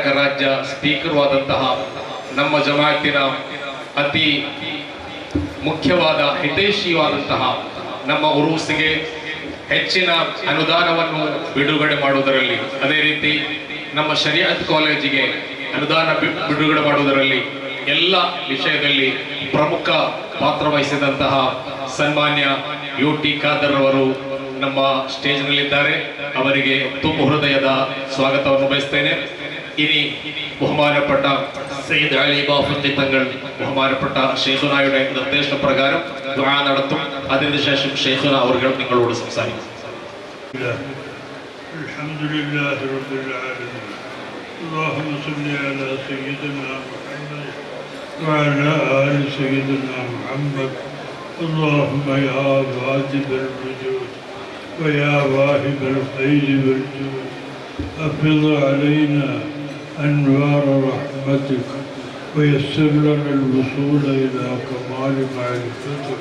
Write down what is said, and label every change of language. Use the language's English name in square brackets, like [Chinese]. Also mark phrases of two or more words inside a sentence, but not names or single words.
[Kannada] ರಾಜ್ಯ ಸ್ಪೀಕರ್ ಆದಂತಹ ನಮ್ಮ ಜಮಾತಿನ ಅತಿ ಮುಖ್ಯವಾದ ಹಿತೈಷಿಯಾದಂತಹ ನಮ್ಮ ಉರೂಸಿಗೆ ಹೆಚ್ಚಿನ ಅನುದಾನವನ್ನು ಬಿಡುಗಡೆ ಮಾಡುವುದರಲ್ಲಿ, ಅದೇ ರೀತಿ ನಮ್ಮ ಶರಿಯತ್ ಕಾಲೇಜಿಗೆ ಅನುದಾನ ಬಿಡುಗಡೆ ಮಾಡುವುದರಲ್ಲಿ ಎಲ್ಲ ವಿಷಯದಲ್ಲಿ ಪ್ರಮುಖ ಪಾತ್ರ ವಹಿಸಿದಂತಹ ಸನ್ಮಾನ್ಯ UT ಖಾದರ್ ಅವರು ನಮ್ಮ ಸ್ಟೇಜ್ನಲ್ಲಿದ್ದಾರೆ. ಅವರಿಗೆ ತುಂಬ ಹೃದಯದ ಸ್ವಾಗತವನ್ನು ಬಯಸ್ತೇನೆ. [Malayalam] ഇനി ബഹുമാനപ്പെട്ട സയ്യിദ് അലി ബാഫത്തി തങ്ങൾ ബഹുമാനപ്പെട്ട ഷെയ്ഖുനായുടെ നിർദ്ദേശപ്രകാരം ദുആ നടത്തും. അതിനുശേഷം ഷെയ്ഖുന അവർ നിങ്ങളോട് സംസാരിക്കും. [Arabic] الحمد لله رب العالمين. اللهم صل على سيدنا محمد وعلى آل سيدنا محمد. اللهم يا واجب الوجود ويا واهب الخير والجود أفض علينا أنوار رحمتك ويسر لنا الوصول إلى كمال معرفتك.